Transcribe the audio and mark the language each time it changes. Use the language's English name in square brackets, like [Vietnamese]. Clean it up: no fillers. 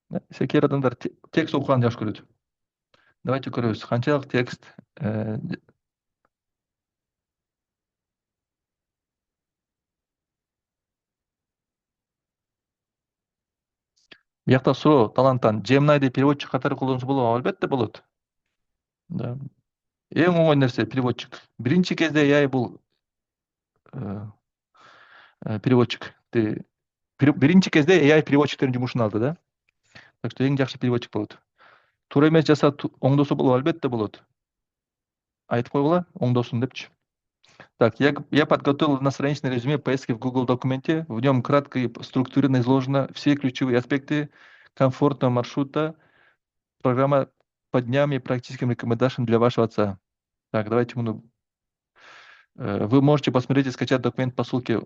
[Kyrgyz] Секер адамдар текст окуганды жакшы көрөт. Давайте көрөбүз, канчалык текст. Биякта суроо таланттан Gemini'ди переводчик катары колдонсо болобу? Албетте болот. Да. Эң оңой нерсе переводчик. Биринчи кезде AI бул переводчик. Биринчи кезде AI переводчиктердин жумушун алды да. Так что эң жакшы переводчик болот. Туура эмес жасап оңдосо болобу? Албетте болот. Айтып койгула, оңдосун депчи. [Russian] Так, я подготовил настроенческое резюме поездки в Google документе. В нем кратко и структурированно изложено все ключевые аспекты комфортного маршрута, программа по дням и практическим рекомендациям для вашего отца. Так, давайте вы можете посмотреть и скачать документ по ссылке.